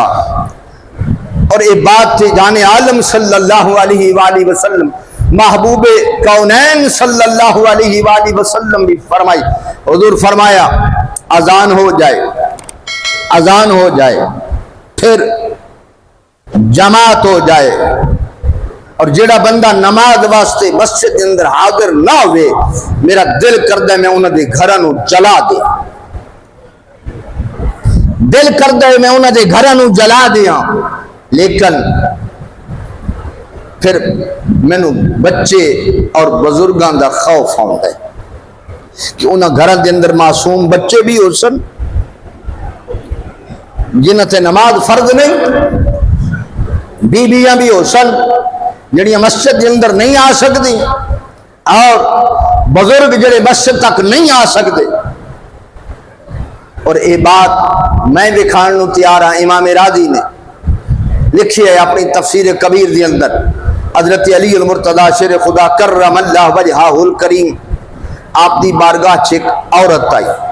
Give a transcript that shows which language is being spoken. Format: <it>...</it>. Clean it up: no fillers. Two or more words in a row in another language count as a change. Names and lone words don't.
<ur>اور یہ بات تھی جان عالم صلی اللہ علیہ وآلہ وسلم محبوب کونین صلی اللہ علیہ وآلہ وسلم بھی فرمائی، حضور فرمایا اذان ہو جائے، اذان ہو جائے پھر جماعت ہو جائے، اور جڑا بندہ نماز واسطے مسجد کے اندر حاضر نہ ہوئے</ur> <pa>میرا دل کردہ میں انہوں نے گھراں نوں جلا دے۔ دل کردا ہے میں انہاں دے گھراں نوں جلا دیاں، لیکن پھر مینوں بچے اور بزرگاں دا خوف آوندا ہے کہ انہاں گھراں دے اندر معصوم بچے بھی ہو سن جنہاں تے نماز فرض نہیں، بیویاں بھی ہو سن جڑیاں مسجد دے اندر نہیں آ سکدی، اور بزرگ جڑے مسجد تک نہیں آ سکتے۔ اور یہ بات میں دکھان نو تیار ہاں، امام راضی نے لکھی ہے اپنی تفسیر کبیر دے اندر، حضرت علی المرتضی شیر خدا کرم اللہ وجہہ الکریم آپ دی بارگاہ چ ایک عورت آئی،</pa>